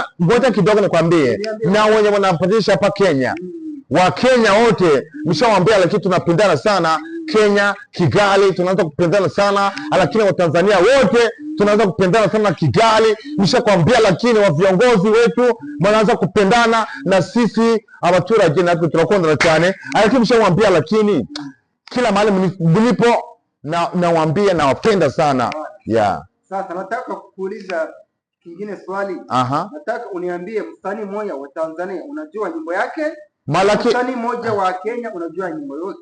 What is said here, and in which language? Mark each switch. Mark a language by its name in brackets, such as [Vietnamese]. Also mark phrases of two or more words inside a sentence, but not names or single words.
[Swahili] ngoja kidogo nikwambie na wenye wanapatisha hapa Kenya wa Kenya wote mshawaambia lakini tunapendana sana Kenya Kigali tunaanza kupendana sana lakini wa Tanzania wote tunaanza kupendana sana Kigali mshakwambia lakini wa viongozi wetu wanaanza kupendana na sisi [Kinyarwanda] abaturage natwe turakondana cyane [Swahili] lakini mshawaambia lakini kila mahali mlipo nawaambia nawapenda sana sasa nataka kukuuliza kingine swali nataka uniambie msanii mmoja wa Tanzania unajua nyimbo yake msanii mmoja wa Kenya unajua nyimbo yote